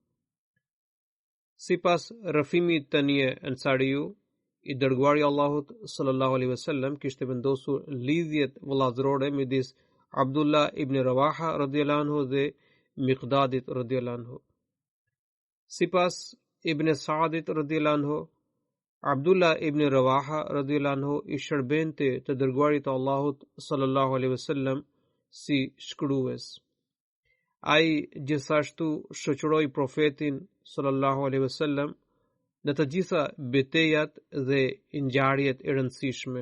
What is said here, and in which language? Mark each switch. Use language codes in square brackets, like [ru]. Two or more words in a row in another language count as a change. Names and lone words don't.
[sq] Sipas rrëfimit të një ansariu, i dërguari i Allahut [ar] صلى الله عليه وسلم [sq] kishte vendosur lidhjet vëllazërore midis Abdullah ibn Rawaha [ar] رضي الله عنه [sq] dhe Miqdadit [ar] رضي الله عنه. [sq] Sipas Ibn Sa'dit [ar] رضي الله عنه, [sq] Abdullah ibn Rawaha [ar] رضي الله عنه [sq] i shërbente të dërguarit të Allahut [ar] صلى الله عليه وسلم [sq] si shkrues. Ai gjithashtu shoqëroi profetin [ar] صلى الله عليه وسلم [sq] në të gjitha betejat dhe ngjarjet e rëndësishme.